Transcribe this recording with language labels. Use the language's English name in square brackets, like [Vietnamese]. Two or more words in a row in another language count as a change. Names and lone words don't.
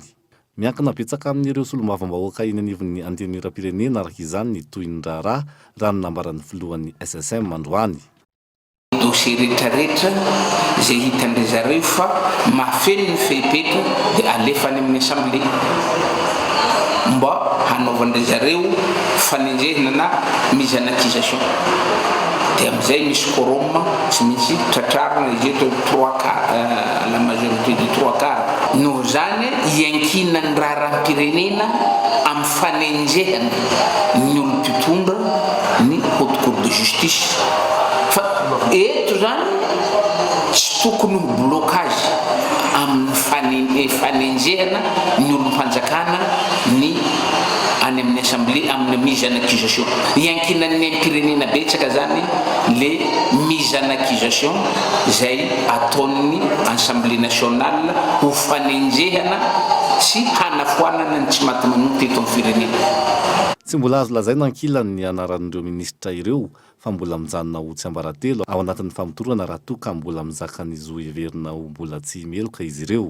[Malagasy] Miankina betsaka amin'ireo solombavambahoaka eny anivon'ny anteny merapirenena araka izany ny tohin-draharaha raha ny nambaran'ny filohan'ny SSM androany. Dossier rehetrarehetra izay hitandry zareo fa mahafeno ny fehipetra dia alefany amin'ny assemblée mba hanaovandry zareo fanenjehana na [French] mise en accusation. [Malagasy] Dia amin'izay misy quorum tsy maintsy tratrarina izy eto [French] la majorité de 3/4 [Malagasy] no zany iankinany raharam-pirenena amin'ny fanenjehana ny olom-pitondra ny [French] haute cour de justice. [Malagasy] Fa eto zany tsy tokony ho blocage amin'ny fanenjehana ny olom-panjakana ny any amin'ny assemblée amin'ny [French] mise en accusation. [Malagasy] Iankinan'ny am-pirenena betsaka zany [French] le mise en accusation [Malagasy] izay ataon'ny [French] assemblée nationale [Malagasy] ho fanenjehana sy hanafoanana ny tsy maty manoty eto amin'ny firenena. Tsy mbola azo lazaina ankilany ny anaran'ireo ministra ireo fa mbola mijanona ho tsy ambaratelo ao anatin'ny famotorana raha toa ka mbola mizaka ny zo heverina ho mbola tsy meloka izy ireo.